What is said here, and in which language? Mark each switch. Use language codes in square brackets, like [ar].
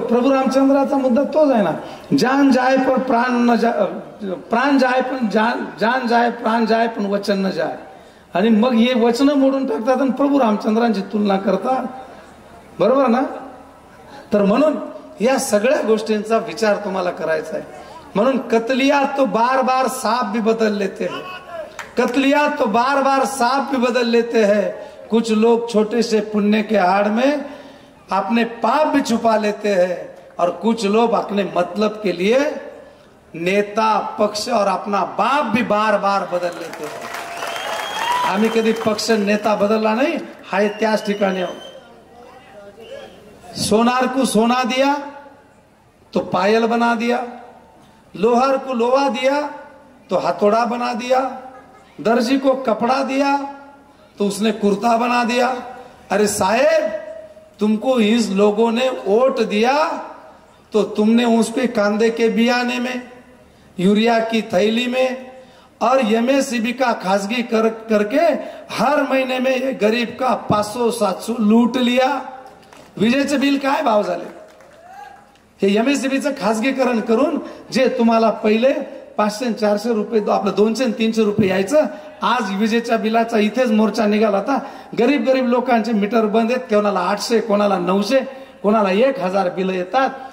[mr] प्रभू रामचंद्राचा मुद्दा तोच आहे ना, जान जाय पण प्राण न जाय, प्राण जाय पण जान जाय, प्राण जाय पण वचन न जाय. आणि मग हे वचन मोडून टाकतात आणि प्रभू रामचंद्रांची तुलना करतात, बरोबर ना. तर म्हणून या सगळ्या गोष्टींचा विचार तुम्हाला करायचा आहे. [hi] म्हणून कतलिया तो बार बार सांप भी बदल लेते हैं, कतलिया तो बार बार सांप भी बदल लेते हैं. कुछ लोग छोटे से पुण्य के आड़ में अपने पाप भी छुपा लेते हैं, और कुछ लोग अपने मतलब के लिए नेता, पक्ष और अपना बाप भी बार बार बदल लेते हैं. [mr] आम्ही कधी पक्ष नेता बदलला नाही, हाय त्याच ठिकाणी आहोत. [hi] सोनार को सोना दिया तो पायल बना दिया, लोहार को लोहा दिया तो हथौड़ा बना दिया, दर्जी को कपड़ा दिया तो उसने कुर्ता बना दिया. अरे साहेब, तुमको इस लोगों ने वोट दिया तो तुमने उसके कांदे के बियाने में, यूरिया की थैली में और एमएससीबी का खासगी करके हर महीने में ये गरीब का 500-700 लूट लिया. [mr] विजेचे बिल काय भाव झाले, हे एमएससीबीचं खासगीकरण करून जे तुम्हाला पहिले 500-400 रुपये, आपलं 200-300 रुपये यायचं, आज विजेच्या बिलाचा इथेच मोर्चा निघाला होता. गरीब लोकांचे मीटर बंद आहेत, कोणाला 800, कोणाला 900, कोणाला 1000 बिल येतात.